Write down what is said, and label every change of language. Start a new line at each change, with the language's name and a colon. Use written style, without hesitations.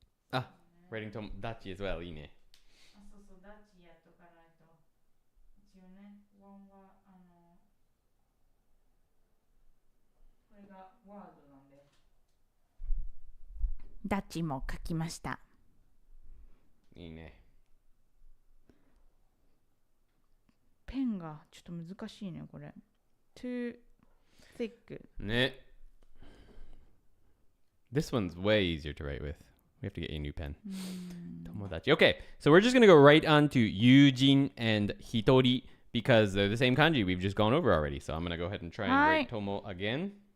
English: あ、writing to Dachi as well.
Japanese: いいね。あ、そうそう、ダッチやっとかないと。一応ね、ワンは、これがワードなんで。ダッチも書きました。いいね。ペンがちょっと難しいね、これ。
English: too thick.
Japanese: ね。
English: This one's way easier to write with. We have to get you a new pen. Tomodachi. Okay, so we're just going to go right on to Yujin and Hitori because they're the same kanji we've just gone over already. So I'm going to go ahead and try and write Tomo again.